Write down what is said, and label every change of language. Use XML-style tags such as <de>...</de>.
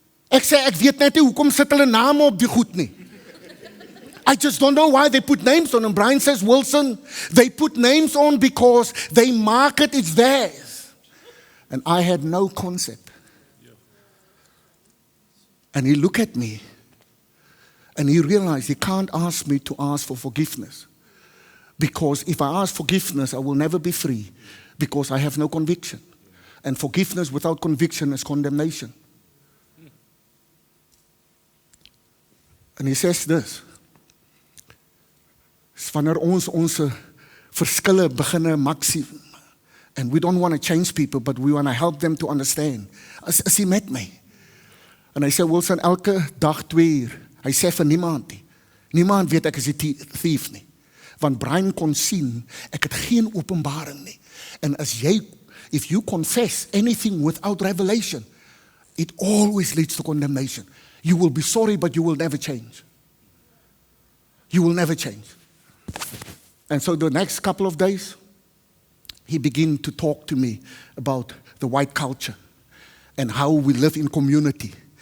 <af>Ek sê, "Ek weet net nie, hoekom sit hulle name op die goed nie."</af> <en>I just don't know why they put names on. And Brian says, "Wilson, they put names on because they market it's theirs." And I had no concept. And he looked at me and he realized he can't ask me to ask for forgiveness. Because if I ask forgiveness, I will never be free because I have no conviction. And forgiveness without conviction is condemnation. And he says this.</en> <af>Wanneer ons verskille beginne maksie,</af> <en>and we don't want to change people, but we want to help them to understand.</en> <af>As hy met my. En hy sê, "Wilson, elke dag 2 uur, hy sê vir niemand nie. Niemand weet ek is die thief nie. Want Brian kon sien, ek het geen openbaring nie.</af> <en>En if you confess anything without revelation, it always leads to condemnation. You will be sorry, but you will never change. You will never change." And so the next couple of days, he began to talk to me about the white culture and how we live in community.</en>